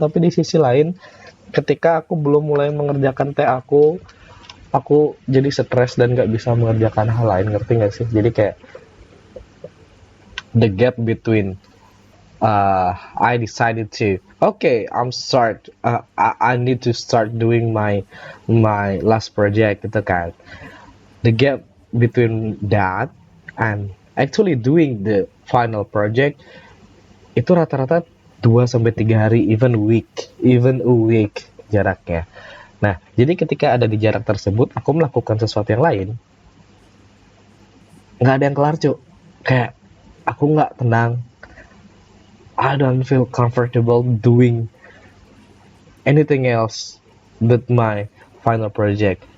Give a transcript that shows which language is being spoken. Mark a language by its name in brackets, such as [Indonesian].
[Indonesian] Tapi di sisi lain, ketika aku belum mulai mengerjakan TA aku jadi stres dan nggak bisa mengerjakan hal lain, ngerti nggak sih? Jadi kayak [English] the gap between I decided to I need to start doing my last project [Indonesian] gitu kan. [English] The gap between that and actually doing the final project [Indonesian] itu rata-rata 2-3 hari, [English] even a week [Indonesian] jaraknya. Nah, jadi ketika ada di jarak tersebut, aku melakukan sesuatu yang lain, nggak ada yang kelar, Cuk. Kayak aku nggak tenang. [English] I don't feel comfortable doing anything else but my final project.